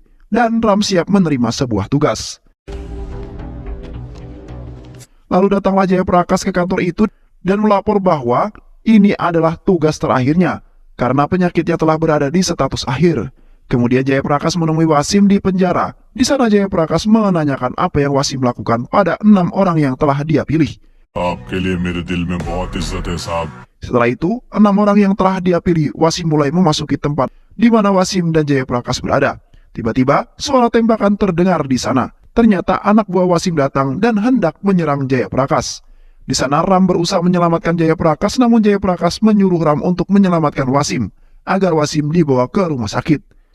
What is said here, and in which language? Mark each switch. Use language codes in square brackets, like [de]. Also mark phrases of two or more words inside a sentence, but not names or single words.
[id] Dan Ram siap menerima sebuah tugas. Lalu datanglah Jayaprakash ke kantor itu dan melapor bahwa ini adalah tugas terakhirnya, karena penyakitnya telah berada di status akhir. Kemudian Jayaprakash menemui Wasim di penjara. Di sana Jayaprakash menanyakan apa yang Wasim lakukan pada 6 orang yang telah dia pilih. [hi] आपके लिए मेरे दिल में बहुत इज्जत है साहब [id] Setelah itu, 6 orang yang telah dia pilih, Wasim mulai memasuki tempat di mana Wasim dan Jayaprakash berada. Tiba-tiba, suara tembakan terdengar di sana. Ternyata anak buah Wasim datang dan hendak menyerang Jayaprakash. Di sana Ram berusaha menyelamatkan Jayaprakash, namun Jayaprakash menyuruh Ram untuk menyelamatkan Wasim, agar Wasim dibawa ke rumah sakit.